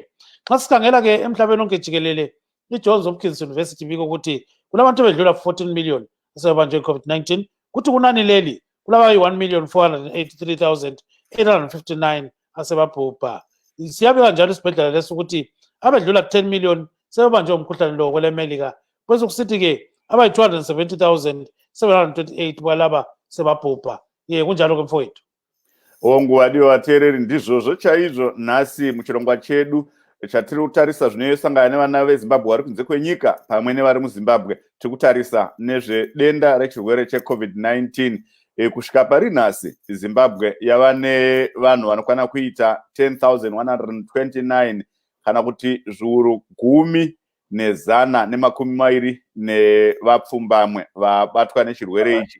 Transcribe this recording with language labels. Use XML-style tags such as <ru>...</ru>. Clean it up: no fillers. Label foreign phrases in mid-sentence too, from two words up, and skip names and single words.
<nd>Nxa sikhangela ke emhlabeni onke jikelele, i-Johns Hopkins University biko ukuthi kulabantu bedlula 14 million asebebanjwe i-COVID-19, kuthi kunani leli kulabayi-1,483,859 asebabhubha. Siyabeka njalo isibhedlela leso ukuthi abedlula 10 million sebebanjwe umkhuhlane lo kwelemelika, bese kusithi ke abayi-270,728 balaba sebabhubha. Kunjalo ke mfowethu.</nd> <sn>Ongwadi wateereri ndizvozvo chaizvo nhasi muchirongwa chedu chatiri kutarisa zvinoyesangana nevana veZimbabwe vari kunze kwenyika pamwe nevari muZimbabwe. Tiri kutarisa nezvedenda rechirwere cheCovid-19. Kusvika pari nhasi, Zimbabwe yava nevanhu vanokwana kuita 10,129 kana kuti zviuru 10,120 nevapfumbamwe vabatwa nechirwere ichi.</sn>